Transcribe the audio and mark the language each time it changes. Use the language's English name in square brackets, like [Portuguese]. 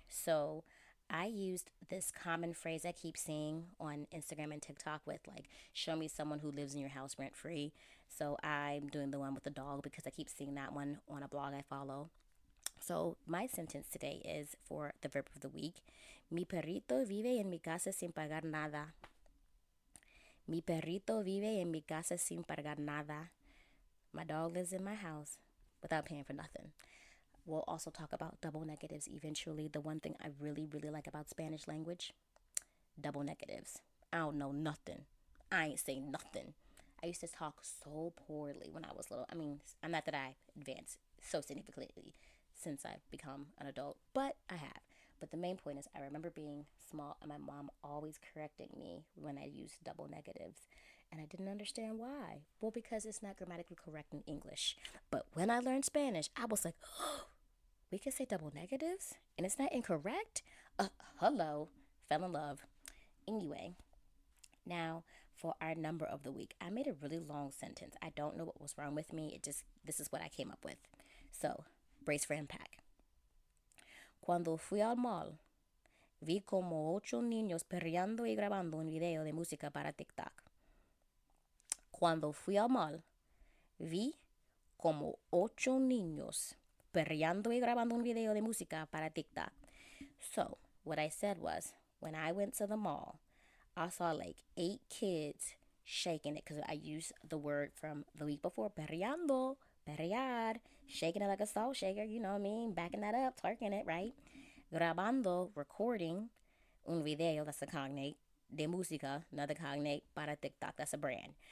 [English] So I used this common phrase I keep seeing on Instagram and TikTok with like, show me someone who lives in your house rent free. So I'm doing the one with the dog because I keep seeing that one on a blog I follow. So my sentence today is for the verb of the week. [Spanish] Mi perrito vive en mi casa sin pagar nada. Mi perrito vive en mi casa sin pagar nada. [English] My dog lives in my house without paying for nothing. We'll also talk about double negatives eventually. The one thing I really, really like about Spanish language, double negatives. I don't know nothing. I ain't saying nothing. I used to talk so poorly when I was little. I mean, I'm not that I advanced so significantly since I've become an adult, but I have. But the main point is I remember being small and my mom always correcting me when I used double negatives. And I didn't understand why. Well, because it's not grammatically correct in English. But when I learned Spanish, I was like, oh, we can say double negatives and it's not incorrect? Hello. Fell in love. Anyway, now for our number of the week. I made a really long sentence. I don't know what was wrong with me. This is what I came up with. So, brace for impact. [Spanish] Cuando fui al mall, vi como 8 niños perreando y grabando un video de música para TikTok. Cuando fui al mall, vi como 8 niños perreando y grabando un video de música para TikTok. [English] So, what I said was, when I went to the mall, I saw like 8 kids shaking it, because I used the word from the week before, perreando, perrear, shaking it like a salt shaker, you know what I mean, backing that up, twerking it, right? Grabando, recording, [Spanish] un video, [English] that's a cognate, [Spanish] de música, [English] another cognate, [Spanish] para TikTok, [English] that's a brand.